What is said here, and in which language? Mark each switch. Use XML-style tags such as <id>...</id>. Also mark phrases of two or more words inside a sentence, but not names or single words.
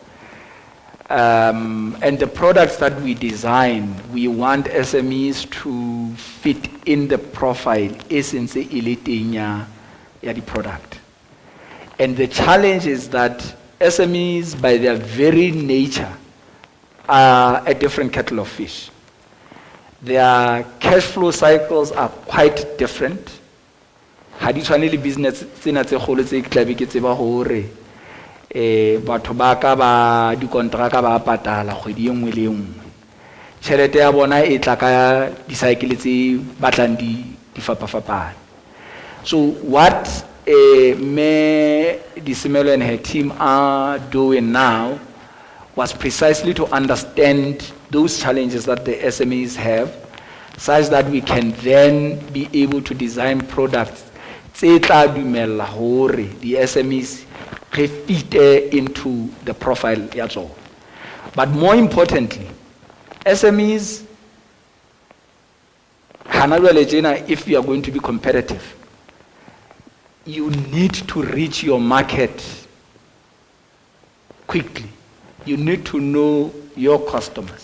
<en>And the products that we design, we want SMEs to fit in the profile, essence</en> <st>eliteng ya</st> <en>the product. And the challenge is that SMEs, by their very nature, are a different kettle of fish. Their cash flow cycles are quite different.</en> <st>Ha di tshwane le business tsena tse kgolo tse tlabe ke tseba hore batho ba ka ba di kontraka ba patala kgwedi e nngwe le nngwe. Tšhelete ya bona e tla ka di cycle tse batlang di fapafapane.</st> <en>So what me Disimelo and her team are doing now was precisely to understand those challenges that the SMEs have, such that we can then be able to design products</en> <st>tse tla dumella hore</st> <en>the SMEs re fit into the profile</en> <st>ya tsona.</st> <en>But more importantly, SMEs, if you are going to be competitive, you need to reach your market quickly. You need to know your customers.</en>